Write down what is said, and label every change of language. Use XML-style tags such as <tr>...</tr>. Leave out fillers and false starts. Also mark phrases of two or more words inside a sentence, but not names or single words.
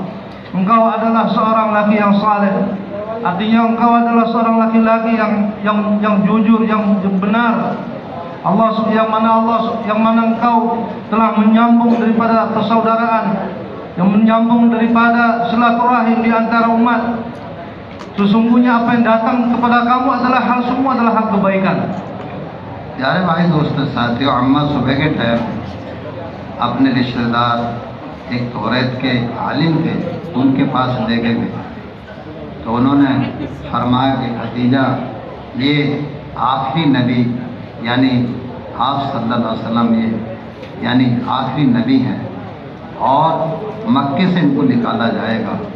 <ms>Engkau adalah seorang laki yang saleh. Artinya engkau adalah seorang laki-laki yang jujur, yang benar. yang mana engkau telah menyambung daripada persaudaraan, yang menyambung daripada silaturahim di antara umat. Sesungguhnya apa yang datang kepada kamu adalah semua adalah hal kebaikan.</ms> <ur>پیارے بھائی دوستوں ساتھیوں، اماں صبح کے ٹائم اپنے رشتہ دار ایک تورات کے عالم تھے، ان کے پاس لے کے گئے تو انہوں نے فرمایا کہ خدیجہ، یہ آخری نبی یعنی آپ</ur> <ar>صلى الله عليه وسلم</ar> <ur>یہ یعنی آخری نبی ہیں اور مکے سے ان کو نکالا جائے گا.</ur>